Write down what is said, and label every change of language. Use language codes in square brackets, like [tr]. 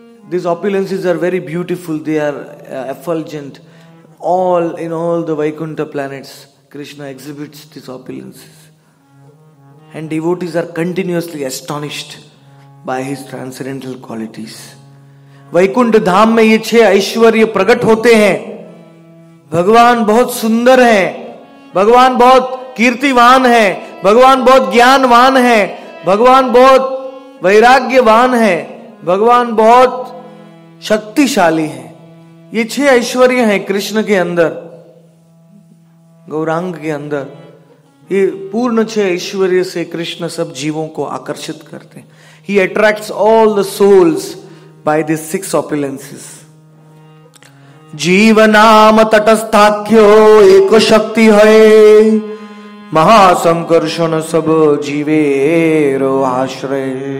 [en] These opulences are very beautiful. They are effulgent. In all the Vaikuntha planets, Krishna exhibits these opulences. And devotees are continuously astonished by his transcendental qualities. [hi] Vaikuntha धाम में ये 6 ऐश्वर्य प्रकट होते हैं. भगवान बहुत सुंदर है. भगवान बहुत कीर्तिवान है. भगवान बहुत ज्ञानवान है. भगवान बहुत वैराग्यवान है. भगवान बहुत शक्तिशाली है. ये 6 ऐश्वर्य हैं कृष्ण के अंदर, गौरांग के अंदर. ये पूर्ण 6 ऐश्वर्य से कृष्ण सब जीवों को आकर्षित करते हैं. [en] He attracts all the souls by these 6 opulences. [bn] जीवनाम तटस्थाख्यो एक शक्ति है, महासंकर्षण सब जीवेरो आश्रय.